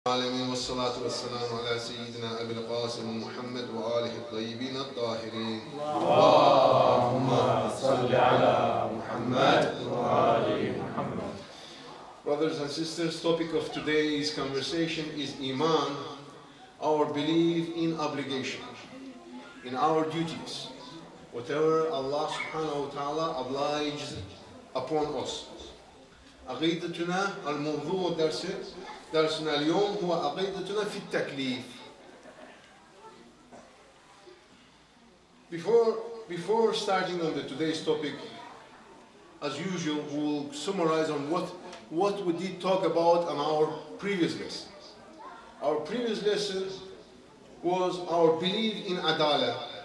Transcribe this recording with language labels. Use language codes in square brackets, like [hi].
[ar] العالمين والصلاة والسلام على سيدنا أبي القاسم محمد وآله الطيبين الطاهرين. اللهم صل على محمد وآل محمد. [en] Brothers and sisters, topic of today's conversation is Iman, our belief in obligation, in our duties, whatever Allah subhanahu wa ta'ala obliges upon us. [ar] عقيدتنا الموضوع درسنا اليوم هو عقيدتنا في التكليف. [en] Before starting on today's topic, as usual, we'll summarize on what we did talk about on our previous lesson. Our previous lesson was our belief in Adala.